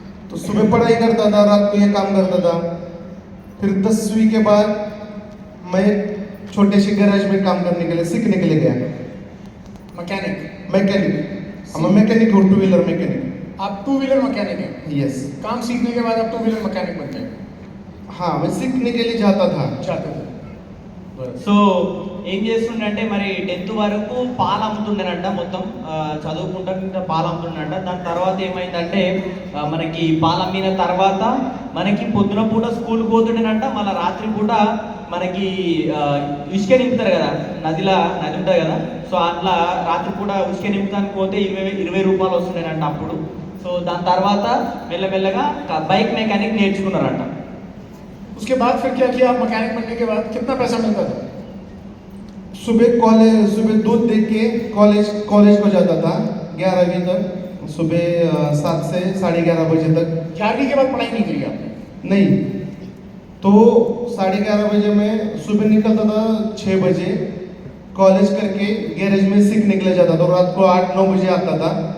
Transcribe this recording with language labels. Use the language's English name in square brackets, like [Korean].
[Hindi] तो सुबह पढ़ाई करता था, रात को ये काम करता था। फिर 10वीं के बाद मैं छोटे से गैराज में काम करने के लिए सीखने के लिए गया। मैकेनिक? मैकेनिक, हम मैकेनिक और 2 व्हीलर मैकेनिक। आप 2 व्हीलर मैकेनिक हैं? [English] Yes. [Hindi] काम सीखने के बाद आप 2 व्हीलर मैकेनिक बन गए? हाँ, मैं सीखने के लिए जाता था। जाते थे। [Telugu] సో ఏం చేస్తుండంటే మరి 10th వరకు పాలు అమ్ముతుండేనంట, మొత్తం చదువుకుంటా ఇంకా పాలు అమ్ముతుండంట. దాని తర్వాత ఏమైందంటే మనకి పాలు అమ్మిన తర్వాత మనకి పొద్దున పూట స్కూల్కి పోతుండేనంట, మళ్ళీ రాత్రి పూట మనకి ఇసుక నింపుతారు కదా, నది ఉంటుంది కదా, సో అట్లా రాత్రి పూట ఇసుక నింపుతానికి పోతే 20 రూపాయలు వస్తుండేనంట అప్పుడు. సో దాని తర్వాత మెల్లమెల్లగా బైక్ మెకానిక్ నేర్చుకున్నారంట. [Hindi] उसके बाद फिर क्या किया? आप मैकेनिक बनने के बाद कितना पैसा मिलता था? सुबह दूध दे के कॉलेज को जाता था 11वीं तक, सुबह 7 से 11:30 बजे तक। 11वीं के बाद पढ़ाई नहीं करी आपने? नहीं, तो 11:30 बजे मैं सुबह निकलता था, 6 बजे कॉलेज करके गैरेज में सीखने के लिए जाता था, तो रात को 8-9 बजे आता था।